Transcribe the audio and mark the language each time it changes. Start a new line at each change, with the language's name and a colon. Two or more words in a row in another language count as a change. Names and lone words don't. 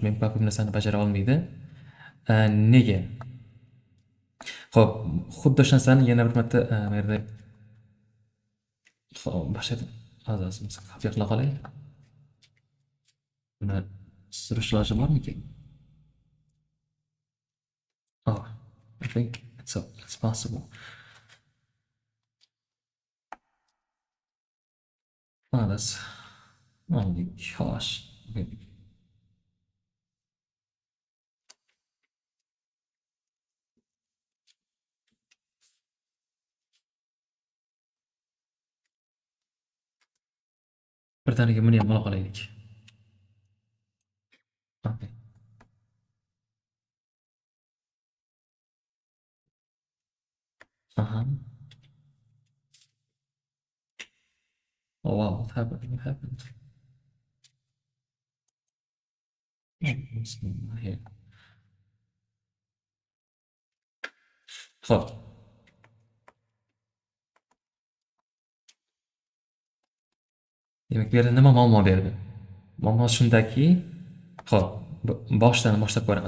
Uzbek: Memcopy bu narsani bajara olmaydi. Nega? Xo'p, xuddi shu narsani yana bir marta bu yerda boshqa azosimiz copy qila qolay. Buni surish iloji bormikan?
English: Oh, I think it's possible. Let's. Oh my gosh. Okay.
Uzbek: Birdaniga buni ham ola qolaylik.
English: Okay. Oh wow, what happened? What happened? Oh, what's going on here?
Uzbek: Xo'p. Demak, bu yerda nima muammo berdi? Muammo shundaki, xo'p, boshdan boshlab ko'ramiz.